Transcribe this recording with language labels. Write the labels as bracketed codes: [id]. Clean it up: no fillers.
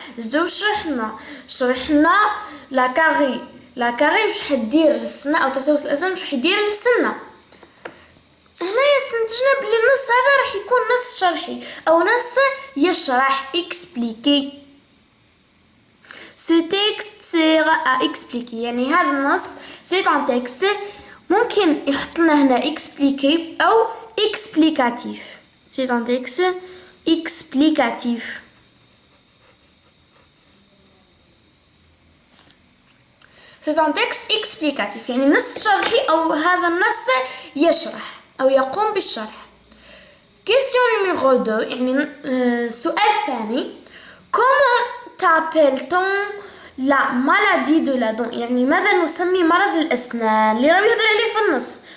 [ar] زدو شرحنا لا كاري واش حدير للسنة أو تسوس الأسنان واش حيدير للسنة. هنايا استنتجنا بلي النص هذا راح يكون نص شرحي أو نص يشرح expliquer. [fr] Ce texte sert à expliquer [ar] يعني هذا النص [fr] c'est un texte [ar] ممكن يحط لنا هنا [fr] expliquer أو explicatif. C'est un texte explicatif. C'est un texte explicatif [ar] يعني نص شرحي أو هذا النص يشرح أو يقوم بالشرح. [fr] question numéro 2 [ar] يعني سؤال ثاني. [fr] comment t'appelle-t-on la maladie de la dent [ar] يعني ماذا نسمي مرض الأسنان اللي راهو يهضر عليه في النص.